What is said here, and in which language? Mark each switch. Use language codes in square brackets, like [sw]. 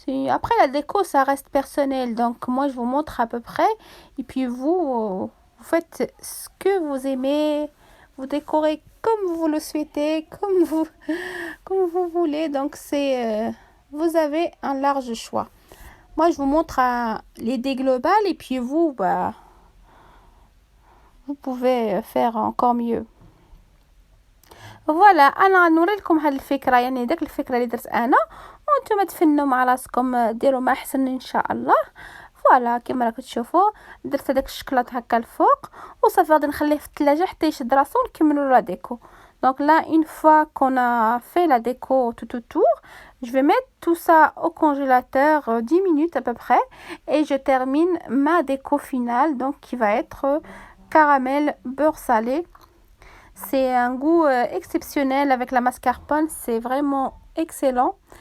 [fr] Après la déco ça reste personnel, donc moi je vous montre à peu près et puis vous faites ce que vous aimez, vous décorez comme vous le souhaitez, comme vous voulez. Donc vous avez un large choix. Moi je vous montre l'idée globale et puis vous pouvez faire encore mieux. [ar] فوالا انا نوري لكم هاد الفكره، يعني داك الفكره اللي درت انا وانتم تفنوا مع راسكم ديروا ما احسن ان شاء الله. فوالا كما راكم تشوفوا درت هذاك الشكلاط هكا الفوق وصافي غادي نخليه في الثلاجه حتى يشد راسو ونكملوا لا ديكو. [fr] Donc là une fois qu'on a fait la déco tout autour, je vais mettre tout ça au congélateur 10 minutes à peu près et je termine ma déco finale, donc qui va être caramel beurre salé. C'est un goût exceptionnel avec la mascarpone, c'est vraiment excellent.